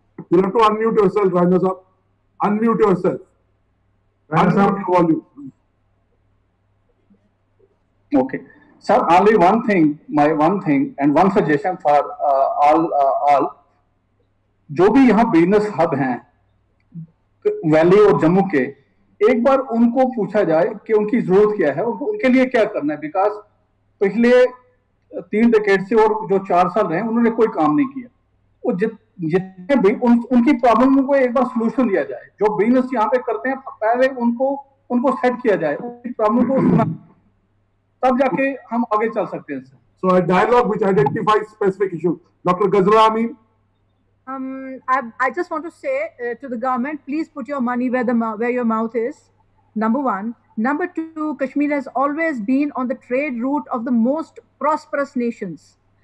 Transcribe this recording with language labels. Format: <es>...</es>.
<en>You'll have to unmute yourself, Raina sir. Unmute yourself. Unmute your volume. Okay. Sir, only one thing, and one suggestion for all.</en> <hi>जो भी यहाँ business hub हैं valley और जम्मू के, एक बार उनको पूछा जाए कि उनकी जरूरत क्या है, उनके लिए क्या करना है। बिकॉज पिछले 3 डिकेड से और जो 4 साल रहे उन्होंने कोई काम नहीं किया। वो जितने भी उनकी प्रॉब्लम को एक बार सोल्यूशन दिया जाए। जो बिजनेस यहाँ पे करते हैं पहले उनको सेट किया जाए, उनकी प्रॉब्लम को सुना, तब जाके हम आगे चल सकते हैं।</hi> <en>So a dialogue which identifies specific issues. Dr. Ghazala Amin. I just want to say to the government, please put your money where your mouth is. Number one. Number two, Kashmir has always been on the trade route of the most prosperous nations.</en>